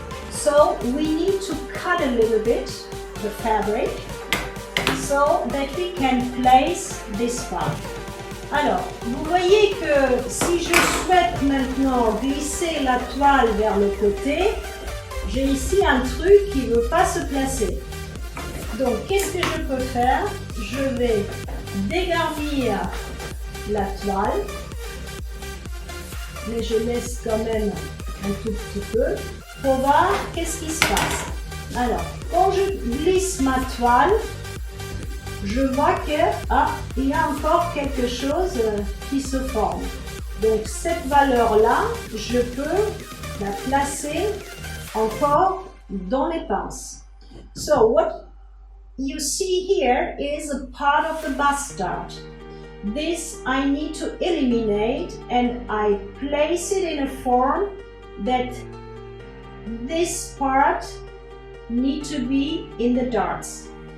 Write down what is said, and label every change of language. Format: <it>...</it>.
<en>So we need to cut a little bit the fabric so that we can place this part.</en> <fr>Alors, vous voyez que si je souhaite maintenant glisser la toile vers le côté, j'ai ici un truc qui ne veut pas se placer. Donc, qu'est-ce que je peux faire? Je vais dégarnir la toile, mais je laisse quand même un tout petit peu pour voir qu'est-ce qui se passe. Alors, quand je glisse ma toile, je vois que il y a encore quelque chose qui se forme. Donc cette valeur-là, je peux la placer encore dans les pinces.</fr> <en>So what you see here is a part of the bastard. This I need to eliminate, and I place it in a form that this part need to be in the darts.</en>